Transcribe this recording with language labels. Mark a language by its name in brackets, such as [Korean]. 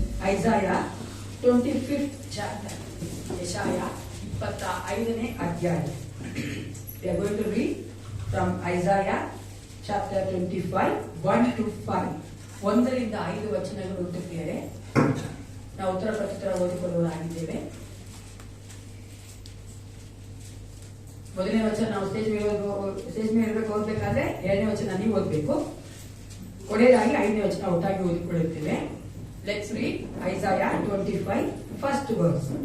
[English] Isaiah 25th chapter. [Kannada] ಯೆಶಾಯ 25ನೇ ಅಧ್ಯಾಯ. [English] We are going to read from Isaiah chapter 25, 1 to 5. [Kannada] 1ರಿಂದ 5 ವಚನಗಳು ಓದುತ್ತೇವೆ. ನಾವು ಉತ್ತರ ಪ್ರತ್ಯುತ್ತರ ಓದಿಕೊಳ್ಳುವುದಾಗಿದ್ದೇವೆ. ಮೊದಲನೇ ವಚನ ನಾವು ಸ್ಟೇಜ್ ಮೇಲೆ ಇರಬೇಕು ಓದಬೇಕಾದ್ರೆ, 2ನೇ ವಚನ ನೀವು ಓದಬೇಕು. ಕೊನೆಯದಾಗಿ 5ನೇ ವಚನ ಒಟ್ಟಾಗಿ ಓದಿಕೊಳ್ಳುತ್ತೇವೆ. [English] Let's read Isaiah 25, first verse.